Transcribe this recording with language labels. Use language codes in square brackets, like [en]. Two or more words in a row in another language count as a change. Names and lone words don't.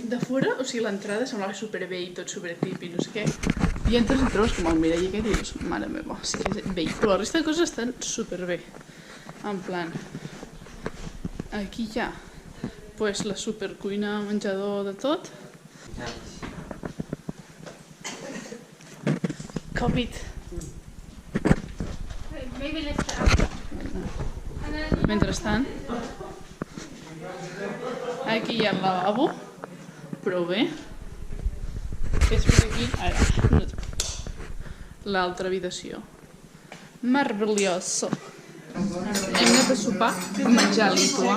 [ca] De fora, o sigui, l'entrada semblava superbé i tot supertipi, no sé què. I entres i trobes com el mirall aquest i dius, mare meva, sí que és vell. Però la resta de coses estan superbé. En plan, aquí hi ha pues, la supercuina, menjador de tot. Covid. [en] Maybe let's start. [ca] Mentrestant, aquí hi ha el lavabo, prou bé. Després aquí, ara, l'altra habitació. Meravelloso. Hem anat a sopar, menjar lituà.